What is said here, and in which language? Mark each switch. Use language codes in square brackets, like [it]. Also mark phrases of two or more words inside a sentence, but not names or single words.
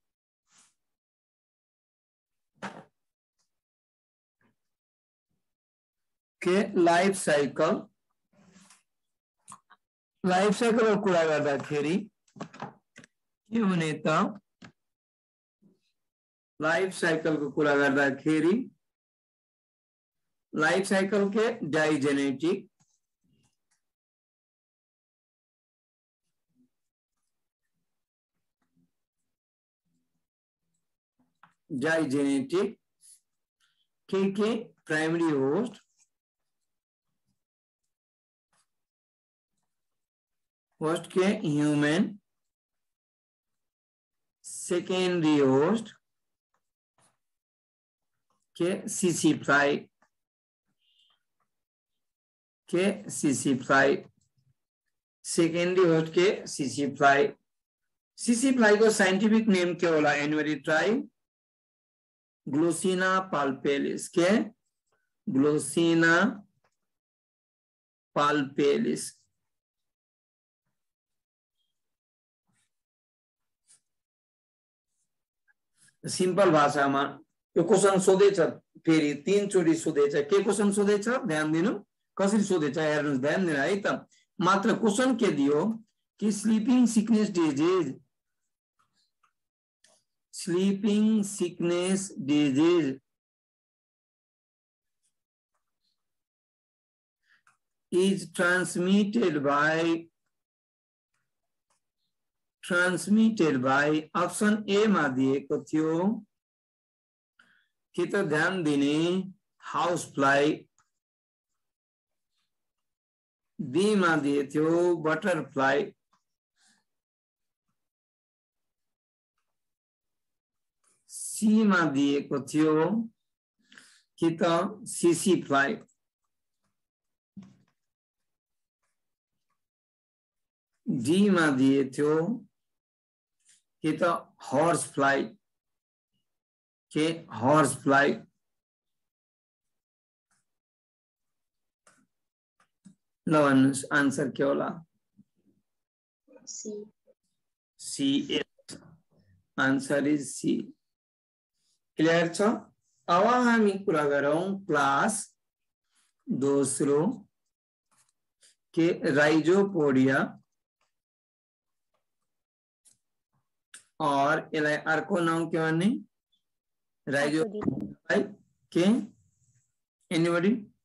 [ne] के [en] life cycle [ne] कुरा गर्दाखेरि के हुने त [en] life cycle [ne] को कुरा गर्दाखेरि [en] life cycle [ne] के डाइजेनेटिक, डाइजेनेटिक के [en] primary host, [ne] होस्ट के ह्यूमन, [en] secondary host [ne] के [en] tsetse fly, [ne] के [en] tsetse fly, secondary host [ne] के [en] tsetse fly. tsetse fly [ne] को [en] scientific name [ne] के होला एनुअरी ट्राई ग्लोसिना पाल्पेलिस, के ग्लोसिना पाल्पेलिस। सिंपल भाषा में यो क्वेश्चन सोधेछ, फेरि 3 चोटी सोधेछ। के क्वेश्चन सोधेछ ध्यान दिनु, कसरी सोधेछ हेर्नुस्, ध्यान दिनु है त। मात्र क्वेश्चन के दियो कि [en] sleeping sickness disease, sleeping sickness disease is transmitted by option A [ne] मा दिएको थियो कि त ध्यान दिने [en] house fly, [ne] बी मा दिएको थियो बटरफ्लाई, सी मा दिएको थियो कि त [en] tsetse fly, [ne] डी मा दिए थियो कि त [en] horse fly, [ne] के [en] horse fly, [ne] ल भन्नुस् आन्सर के होला? [en] C. C, answer is C. [ne] क्लियर छ? अब हामी कुरा गरौं क्लास दोस्रो के राइजोपोडिया और यसलाई अर्को नाम के भन्ने? राइजोपोडिया के एनीबडी?